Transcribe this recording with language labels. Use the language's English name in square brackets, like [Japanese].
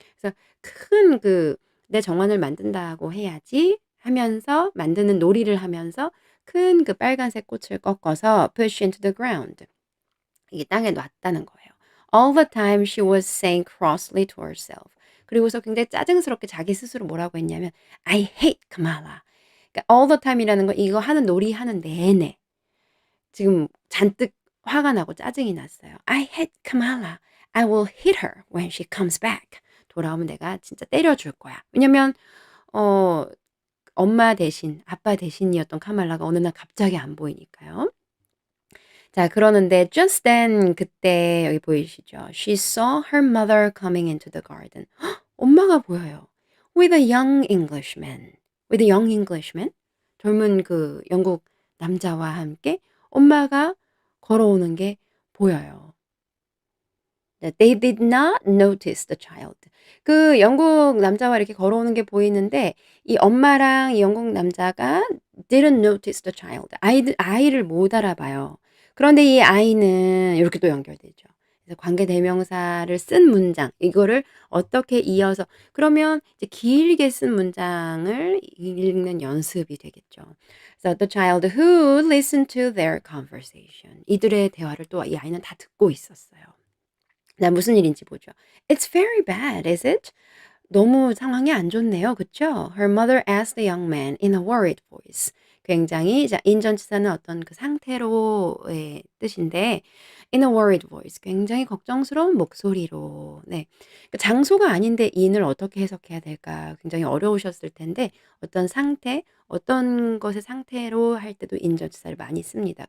[Korean] 그래서 큰 '내 정원을 만든다고 해야지.' 하면서 만드는 놀이를 하면서 큰 빨간색 꽃을 꺾어서 [English] push into the ground. [Korean] 이게 땅에 놨다는 거예요. [English] All the time she was saying crossly to herself. [Korean] 그리고서 굉장히 짜증스럽게 자기 스스로 뭐라고 했냐면 [English] I hate Kamala. [Korean] 그러니까 all the time이라는 건 이거 하는 놀이 하는 내내 지금 잔뜩 화가 나고 짜증이 났어요. [English] I hate Kamala. I will hit her when she comes back. [Korean] 돌아오면 내가 진짜 때려줄 거야. 왜냐면 어 엄마 대신 아빠 대신이었던 카말라가 어느 날 갑자기 안 보이니까요. 자, 그러는데 [English] just then [Korean] 그때 여기 보이시죠? [English] She saw her mother coming into the garden. [Korean] 엄마가 보여요. [English] With a young Englishman. With a young Englishman. [Korean] 젊은 영국 남자와 함께 엄마가 걸어오는 게 보여요. [English] They did not notice the child. [Korean] 그 영국 남자와 이렇게 걸어오는 게 보이는데 이 엄마랑 이 영국 남자가 [English] didn't notice the child. [Korean] 아이를 못 알아봐요. 그런데 이 아이는 이렇게 또 연결되죠. 그래서 관계 대명사를 쓴 문장 이거를 어떻게 이어서 그러면 이제 길게 쓴 문장을 읽는 연습이 되겠죠. [English] So the child who listened to their conversation. [Korean] 이들의 대화를 또 이 아이는 다 듣고 있었어요. 나 무슨 일인지 보죠. [English] "It's very bad, is it?" [Korean] 너무 상황이 안 좋네요. 그쵸? [English] Her mother asked the young man in a worried voice. [Korean] 굉장히 인전치사는 어떤 그 상태로의 뜻인데 [English] in a worried voice. [Korean] 굉장히 걱정스러운 목소리로. 네. 그 장소가 아닌데 in을 어떻게 해석해야 될까 굉장히 어려우셨을 텐데 어떤 상태, 어떤 것의 상태로 할 때도 인전치사를 많이 씁니다.